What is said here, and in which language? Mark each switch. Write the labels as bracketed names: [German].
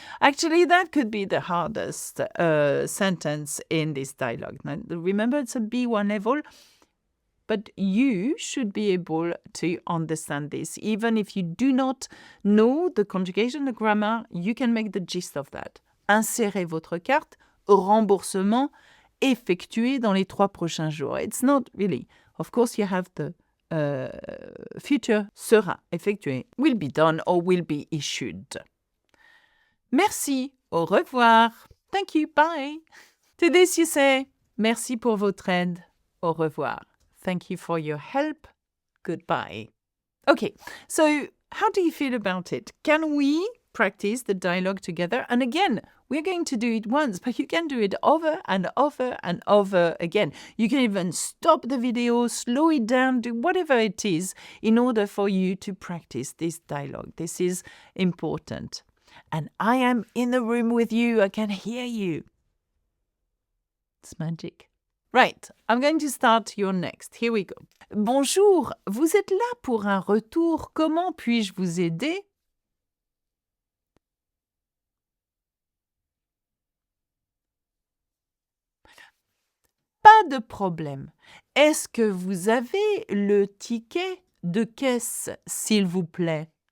[English] Actually, that could be the hardest sentence in this dialogue. Now, remember, it's a B1 level, but you should be able to understand this. Even if you do not know the conjugation, the grammar, you can make the gist of that. [French] Insérez votre carte, remboursement, effectué dans les 3 prochains jours. [English] It's not really. Of course, you have the future [French] sera effectué, [English] will be done or will be issued. [French] Merci, au revoir. [English] Thank you, bye. To this you say, [French] merci pour votre aide, au revoir. [English] Thank you for your help, goodbye. Okay, so how do you feel about it? Can we practice the dialogue together? And again, we're going to do it once, but you can do it over and over and over again. You can even stop the video, slow it down, do whatever it is in order for you to practice this dialogue. This is important. And I am in the room with you. I can hear you. It's magic. Right, I'm going to start your next. Here we go. [French] Bonjour, vous êtes là pour un retour. Comment puis-je vous aider? Pas de problème. Est-ce que vous avez le ticket de caisse, s'il vous plaît?